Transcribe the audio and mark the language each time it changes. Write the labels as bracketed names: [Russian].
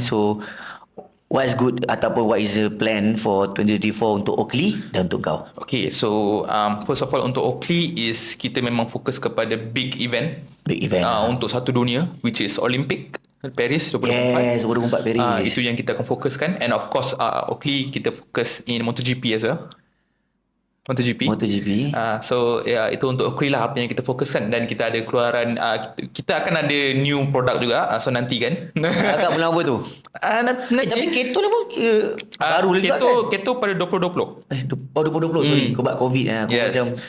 [English] So what's good ataupun what is the plan for 2024 [Malay] untuk Oakley dan untuk kau? Okay, so [English] first of all [Malay] untuk Oakley is kita memang fokus kepada big event. Untuk satu dunia, which is Olympic Paris 2024. [English] Yes, 2024 Paris. [Malay] Itu yang kita akan fokuskan. [English] And of course Oakley [Malay] kita fokus [English] in MotoGP as well. MotoGP. [Malay] So itu untuk Oakley lah apa yang kita fokuskan. Dan kita ada keluaran kita akan ada [English] new product [Malay] juga. So nanti kan. Agak bulan apa tu? Tapi keto ni pun baru juga kan? Keto pada 2020. 2020 sorry. Sebab COVID aku macam.